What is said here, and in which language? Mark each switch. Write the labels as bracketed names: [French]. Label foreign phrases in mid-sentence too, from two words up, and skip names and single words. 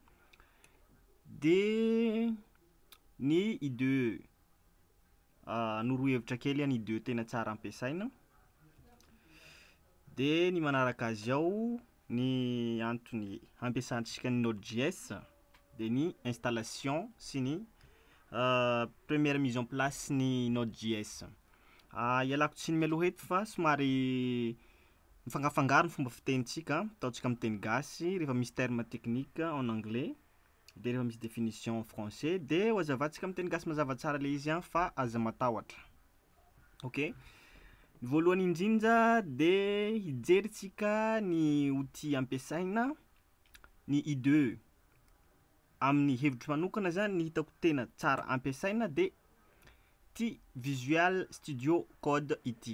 [Malagasy] De ny IDE norohevitra kely ny IDE tena tsara ampiasaina. De ny manaraka azy ao ny antony ampiasantsika ny Node.js de ny installation sy ny [French] première mise en place [Malagasy] ny Node.js. Ialako tsiny mialoha eto fa somary mifangafangaro ny fomba fitenitsika, ataontsika amin'ny teny gasy rehefa misy [French] terme technique en anglais [Malagasy] de rehefa misy [French] définition en français [Malagasy] de ho azavantsika amin'ny teny gasy mazava tsara le izy fa aza matahotra. Ok, voalohany indrindra de hijeritsika ny outil ampiasaina ny IDE amin'ny hevitro manokana zany ny hitako tena tsara ampiasaina de ty Visual Studio Code ity.